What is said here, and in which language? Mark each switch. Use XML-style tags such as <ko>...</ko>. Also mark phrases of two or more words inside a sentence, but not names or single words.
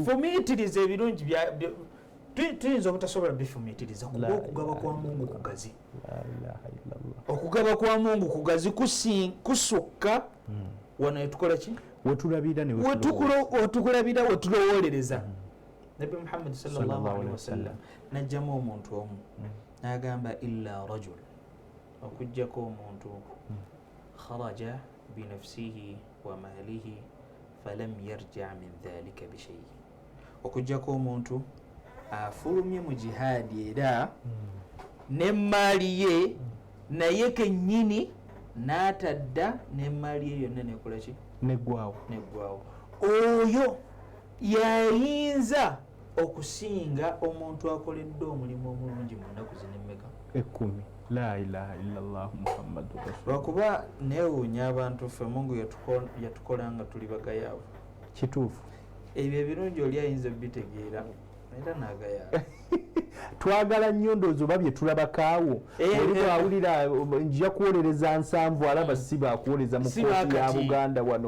<lg>Fumiitiriza ebirungi tuyinza obutasobola bifumiitiriza kuba okugaba kwa Mungu kugazi. Okugaba kwa Mungu kugazi kusukka wano etukola ki? Wetukulabira wetulowolereza. Nabi Muhammad</lg> <ar>صلى الله عليه وسلم</ar> <lg>najjamu omuntu omu n'agamba</lg> <ar>إلا رجل,</ar> <lg>okujjako omuntu</lg> <ar>خرج بنفسه وماله فلم يرجع من ذلك بشيء,</ar> <lg>okujjako omuntu afulumye mu jihaadi era n'emmaali ye naye kennyini n'atadda n'emmaali ye yonna nekola ki? Neggwawo. Oyo yayinza okusinga omuntu akoledde omulimu omulungi mu nnaku zino 10.</lg> <ar>لا إله إلا الله محمد رسول الله.</ar> <lg>Lwakuba neewuunya abantu ffe Mungu yatukola nga tuli bagayaavu. Kituufu. Ebyo ebirungi oli ayinza bitegeera era n'agayaavu. Twagala nnyo ndowooza oba bye tulabakaawo. Oli bw'awulira nja kuwolereza 7 alaba si baakuwoleza mu kooti ya Buganda wano.</lg>